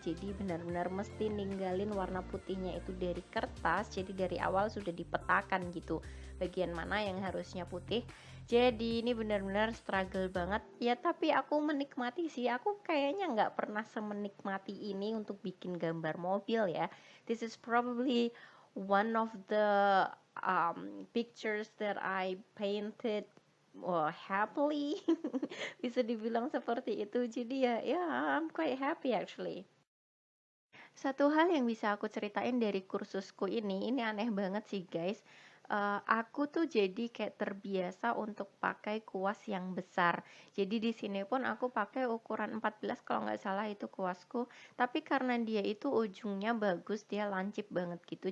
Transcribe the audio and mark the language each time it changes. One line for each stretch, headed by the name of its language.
Indonesian: Jadi benar-benar mesti ninggalin warna putihnya itu dari kertas, jadi dari awal sudah dipetakan gitu bagian mana yang harusnya putih. Jadi ini benar-benar struggle banget ya, tapi aku menikmati sih. Aku kayaknya nggak pernah semenikmati ini untuk bikin gambar mobil ya.
English: This is probably one of the pictures that I painted happily.
Indonesian: Bisa dibilang seperti itu. Jadi ya
English: I'm quite happy actually.
Indonesian: Satu hal yang bisa aku ceritain dari kursusku ini aneh banget sih guys. Aku tuh jadi kayak terbiasa untuk pakai kuas yang besar. Jadi di sini pun aku pakai ukuran 14 kalau nggak salah itu kuasku. Tapi karena dia itu ujungnya bagus, dia lancip banget gitu.